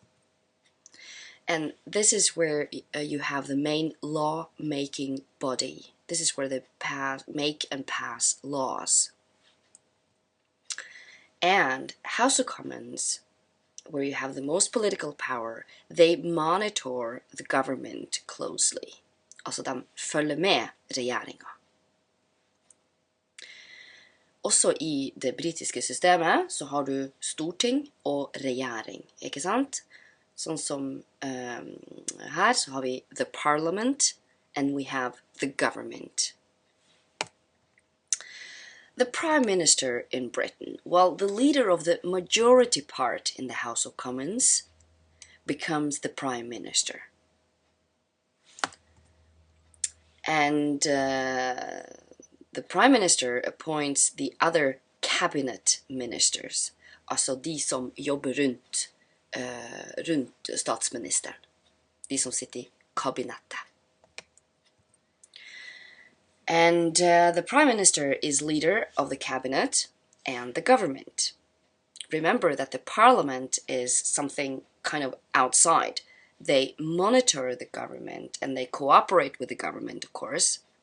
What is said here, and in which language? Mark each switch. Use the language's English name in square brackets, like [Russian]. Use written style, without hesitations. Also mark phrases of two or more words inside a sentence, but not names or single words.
[English] And this is where you have the main law-making body. This is where they make and pass laws. And House of Commons, where you have the most political power, they monitor the government closely. [Norwegian] Altså de følger med regjeringen. Også i det britiske systemet så har du storting og regjering, ikke sant? Sånn som her så har vi [English] the parliament and we have the government. The Prime Minister in Britain, well, the leader of the majority part in the House of Commons becomes the Prime Minister. And the Prime Minister appoints the other cabinet ministers. [Norwegian] Altså de som jobber rundt statsministeren. De som sitter i kabinettet. [English] And the prime minister is leader of the cabinet and the government. Remember that the parliament is something kind of outside. They monitor the government and they cooperate with the government, of course.